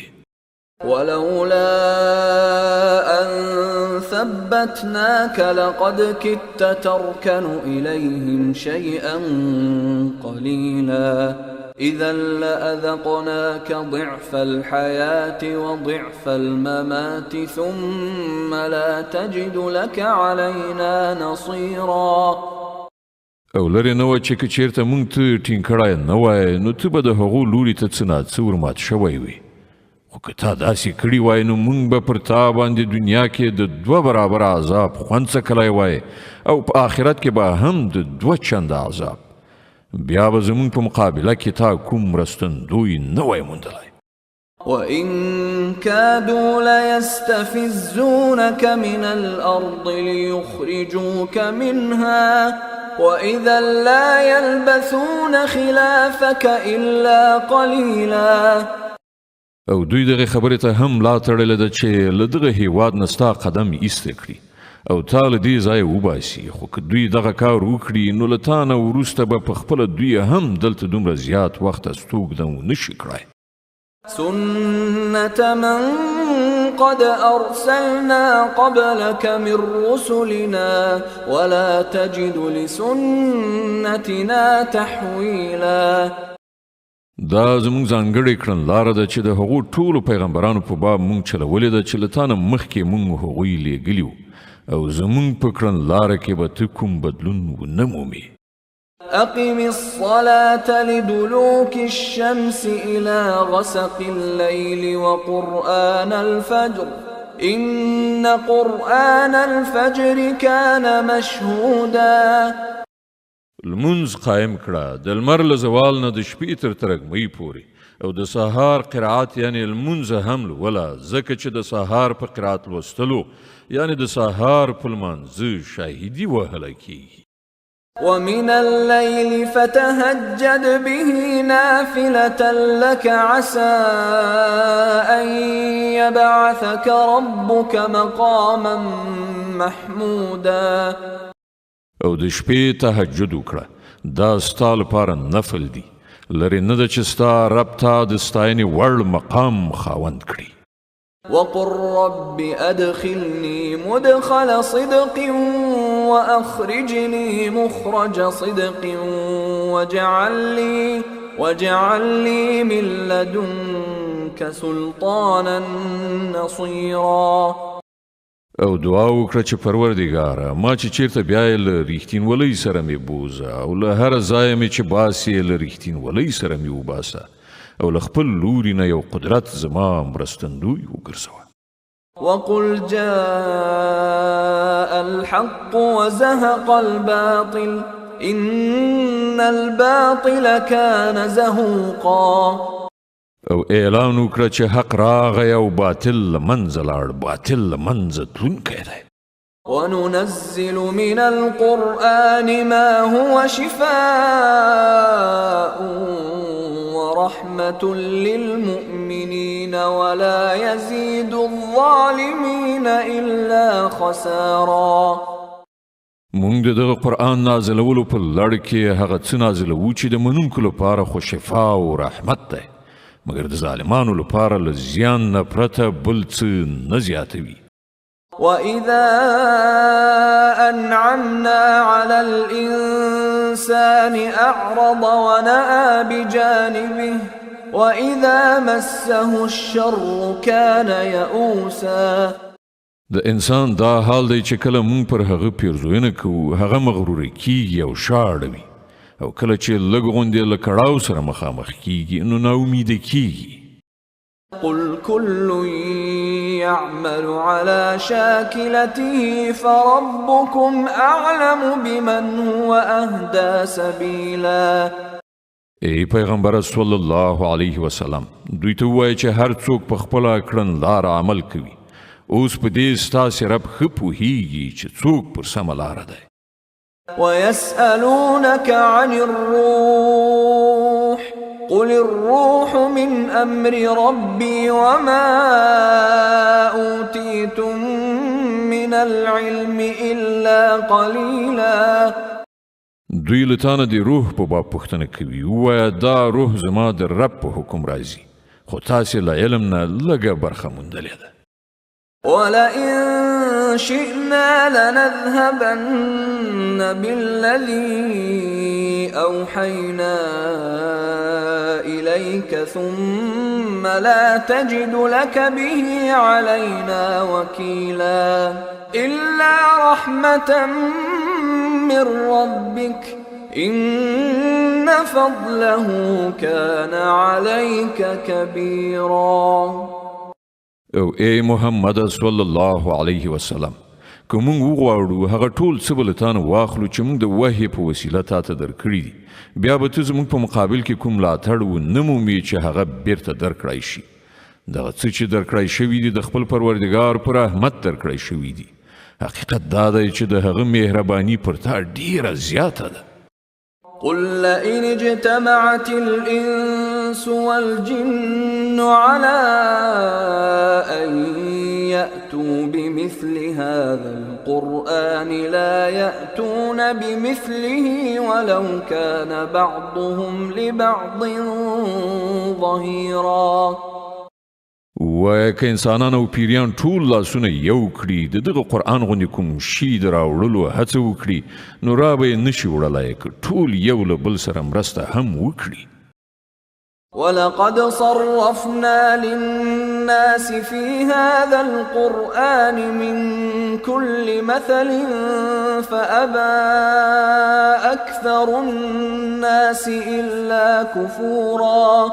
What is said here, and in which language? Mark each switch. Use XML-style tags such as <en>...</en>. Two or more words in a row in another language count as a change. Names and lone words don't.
<ar>ولولا أن ثبتناك لقد كدت تركن إليهم شيئا قليلا إذا لأذقناك ضعف الحياة وضعف الممات ثم لا تجد لك علينا نصيرا.</ar> <ps>او لرې نه وه چې که چېرته مونږ ته ټینګ کړی نه وای نو ته به د هغو لوري ته څه ناڅه ورمات شوی وي خو که تا داسې کړي وای نو مونږ به پر تا باندې دنیا کې د 2 برابره عذاب خوند څکلی وای او په آخرت کې به هم د 2 چنده عذاب بیا به زمونږ په مقابله کې تا کوم مرستندوی نه وای موندلی.</ps> <ar>وإن كادوا ليستفزونك من الأرض ليخرجوك منها وإذا لا يلبثون خلافك إلا قليلا.</ar> <ps>او دوی دغه خبرې ته هم لا تړلې ده چې له دغه هیواد نه ستا قدم ایسته کړي او تا له دې ځایه وباسي خو که دوی دغه کار وکړي نو له تا نه وروسته به پخپله دوی هم دلته دومره زیات وخت استوګده ونه شي کړی.</ps> <ar>سنة من قد أرسلنا قبلك من رسلنا ولا تجد لسنتنا تحويلا.</ar> <ps>دا زمونږ ځانګړې کړنلاره ده چې د هغو ټولو پیغمبرانو په باب مونږ چلولې ده چې له تا نه مخکې مونږ هغوی لیږلي وو او زمونږ په کړنلاره کې به ته کوم بدلون ونه مومې.</ps> <ar>أقم الصلاة لدلوك الشمس إلى غسق الليل وقرآن الفجر إن قرآن الفجر كان مشهودا.</ar> <ps>لمونځ قایم کړه د لمر له زوال نه د شپې تر ترږمۍ پورې او د سهار قرائت یعنی لمونځ هم لوله ځکه چې د سهار په قرائت لوستلو یعنی د سهار په لمانځه شاهدي وهلی کیږي.</ps> <ar>ومن الليل فتهجد به نافلة لك عسى أن يبعثك ربك مقاما محمودا.</ar> <ps>او د شپې تهجد وکړه دا ستا لپاره نفل دی لرې نه ده چې ستا رب تا د ستاینې وړ مقام خاوند کړي.</ps> <ar>وقل رب أدخلني مدخل صدق وأخرجني مخرج صدق واجعل لي من لدنك سلطانا نصيرا.</ar> <ps>او دعا وکړه چې پروردګاره ما چې چیرته بیا یې له ریښتینولۍ سره مې بوزه او له هره ځایه مې چې باسې له ریښتینولۍ سره مې وباسه او له خپل لوري نه یو قدرت زما مرستندوی وګرځوه.</ps> <ar>وقل جاء الحق وزهق الباطل إن الباطل كان زهوقا.</ar> <ps>او اعلان وکړه چې حق راغی او باطل له منځه لاړ باطل له منځه تلونکی دی.</ps> <ar>وننزل من القرآن ما هو شفاء ورحمة للمؤمنين ولا يزيد الظالمين إلا خسارا.</ar> <ps>مونږ د دغه قرآن نازلولو په لړ کې هغه څه نازلوو چې د منونکو لپاره خو شفا او رحمت دی مګر د ظالمانو لپاره له زیان نه پرته بل څه نه زیاتوي.</ps> <ar>وإذا أنعمنا على الإنسان أعرض ونأى بجانبه وإذا مسه الشر كان يئوسا.</ar> <ps>د انسان دا حال دی چې کله مونږ پر هغه پیرزوینه کوو هغه مغروره کیږي او شاړوي او کله چې لږ غوندې له کړاو سره مخامخ کیږي نو ناامیده کیږي.</ps> <ar>قل كل يعمل على شاكلته فربكم أعلم بمن هو أهدى سبيلا.</ar> <ps>ای پیغمبر</ps> <ar>صلی الله علیه وسلم،</ar> <ps>دوی ته ووایه چې هر څوک په خپله کړنلاره عمل کوي. اوس په دې ستاسې رب ښه پوهیږي چې څوک پر سمه لاره دی.</ps> <ar>ويسألونك عن الروح قل الروح من أمر ربي وما أوتيتم من العلم إلا قليلا.</ar> <ps>دوی له تانه د روح په باب پوښتنه کوي. ووایه دا روح زما د رب په حکم راځي، خو تاسې له علم نه لږه برخه موندلې ده.</ps> <ar>ولئن شئنا لنذهبن بالذي أوحينا إليك ثم لا تجد لك به علينا وكيلا إلا رحمة من ربك إن فضله كان عليك كبيرا.</ar> <ps>او ای محمد</ps> <ar>صلی الله علیه وسلم،</ar> <ps>که مونږ وغواړو هغه ټول څه به له تانه واخلو چې مونږ د وحی په وسیله تاته درکړي دي، بیا به ته زموږ په مقابل کې کوم ملاتړ ونه مومې چې هغه بیرته درکړی شي. دغه څه چې درکړی شوي دي د خپل پروردګار پر رحمت درکړی شوي دي. حقیقت دا دی چې د هغه مهرباني پر تا ډیره زیاته ده.</ps> <ar>قل لئن اجتمعت الإنس والجن على أن يأتوا بمثل هذا القرآن لا يأتون بمثله ولو كان بعضهم لبعض ظهيرا.</ar> <ps>وایه که انسانان او پیریان ټول لاسونه یو کړي د دغه قرآن غوندې کوم شي د راوړلو هڅه وکړي، نو را به یې نشي وړلی که ټول یو له بل سره مرسته هم وکړي.</ps> <ar>ولقد صرفنا للناس في هذا القرآن من كل مثل فأبى أكثر الناس إلا كفورا.</ar>